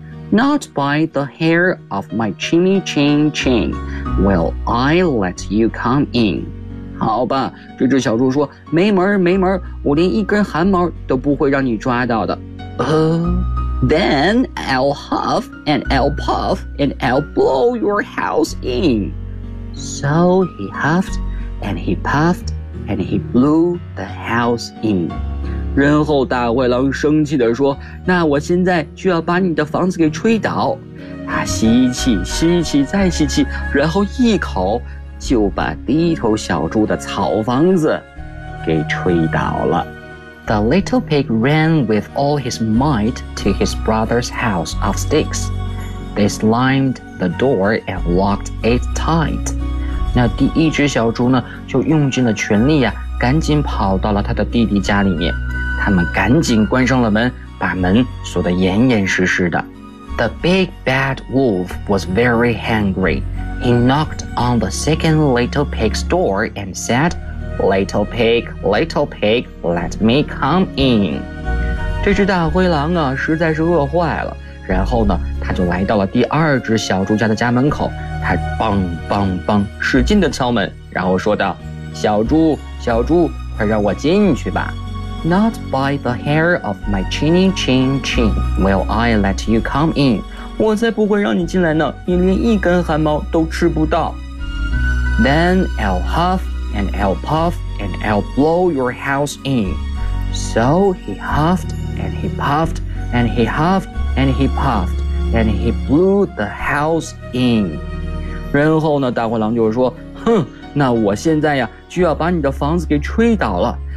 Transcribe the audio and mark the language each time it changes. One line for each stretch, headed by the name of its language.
English: Not by the hair of my chinny chin chin will I let you come in.
Chinese: 好吧，这只小猪说，没门没门，我连一根汗毛都不会让你抓到的。
English: Then I'll huff and I'll puff and I'll blow your house in. So he huffed and he puffed and he blew the house in.
Chinese: 然后大灰狼生气地说，那我现在就要把你的房子给吹倒。他吸气，吸气，再吸气，然后一口就把第一头小猪的草房子给吹倒了。
English: The little pig ran with all his might to his brother's house of sticks. They slammed the door and locked it tight.
Chinese: 那第一只小猪呢，就用尽了全力呀，赶紧跑到了他的弟弟家里面。他们赶紧关上了门，把门锁得严严实实的。
English: The big bad wolf was very hungry. He knocked on the second little pig's door and said,Little pig, let me come in.
Chinese: 这只大灰狼啊，实在是饿坏了。然后呢，他就来到了第二只小猪家的家门口。他梆梆梆，使劲地敲门，然后说道，小猪，小猪，快让我进去吧。
English: Not by the hair of my chinny chin chin will I let you come in.
Chinese: 我才不会让你进来呢，你连一根汗毛都吃不到。
English: Then I'll huff. And I'll puff and I'll blow your house in. So he huffed and he puffed and he huffed and he puffed and he blew the house in.
Chinese: 然后呢，大灰狼就说，哼，那我现在呀，就要把你的房子给吹倒了。